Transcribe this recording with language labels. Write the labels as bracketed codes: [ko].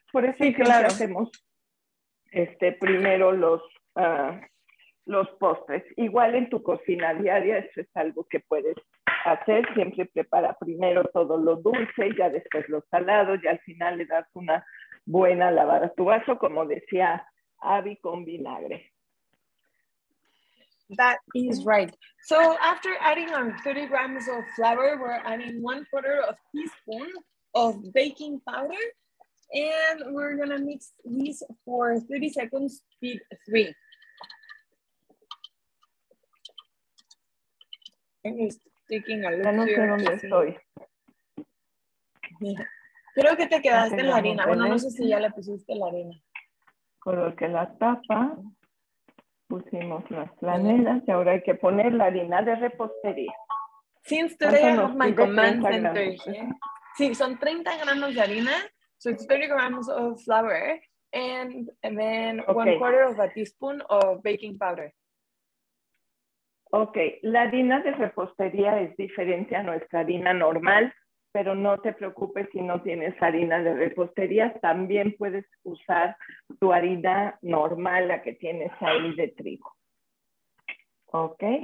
[es] Por eso sí, claro, hacemos primero los postres. Igual en tu cocina diaria, eso es algo que puedes hacer. Siempre prepara primero todo lo dulce y ya después lo salado, y al final le das una buena lavada a tu vaso, como decía Abby, con vinagre. [en] That is right. So after adding our 30 grams of flour, we're adding 1/4 teaspoon of baking powder, and we're gonna mix these for 30 seconds, speed 3. I'm just taking a look [es] ya no [en] here. [es] sé dónde estoy. Creo que te quedaste en la harina. Bueno, no sé si ya le pusiste la harina. Coloqué la tapa, pusimos las flanelas y ahora hay que poner la harina de repostería. [en] Since today I have my command center here. [es] Sí, son 30 gramos de harina. [en] So it's 30 grams of flour and then 1/4 teaspoon of baking powder. [es] Ok, la harina de repostería es diferente a nuestra harina normal, pero no te preocupes si no tienes harina de repostería, también puedes usar tu harina normal, la que tienes ahí de trigo. Ok.